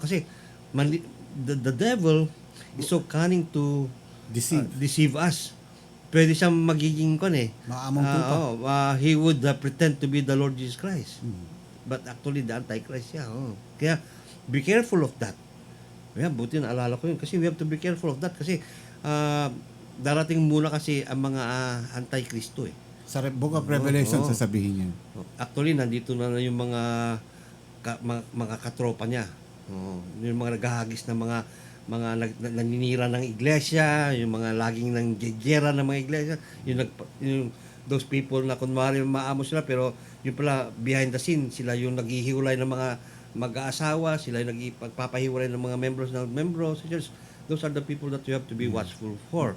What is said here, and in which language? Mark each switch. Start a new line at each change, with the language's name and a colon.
English: Kasi the devil is so cunning to deceive us.
Filipino: Pwede siyang magiging kon eh. Maamong tupa.
English: He would pretend to be the Lord Jesus Christ. But actually, the Antichrist siya.
Filipino: Kaya,
English: be careful of that.
Filipino: Kaya, buti naalala ko yun.
English: Kasi we have to be careful of that.
Filipino: Kasi, darating muna kasi ang mga Antichristo eh. Sa Book of Revelation, sasabihin niya. Actually, nandito na yung mga katropa niya. Yung mga naghahagis na mga naninira ng iglesia, yung mga laging nang gera ng mga iglesia, yung
English: those people
Filipino: na kunwari maamo sila, pero yung pala behind the scene, sila yung naghihiwalay ng mga mag-aasawa, sila yung nagpapahiwalay ng mga membros sa church.
English: Those are the people that you have to be watchful for.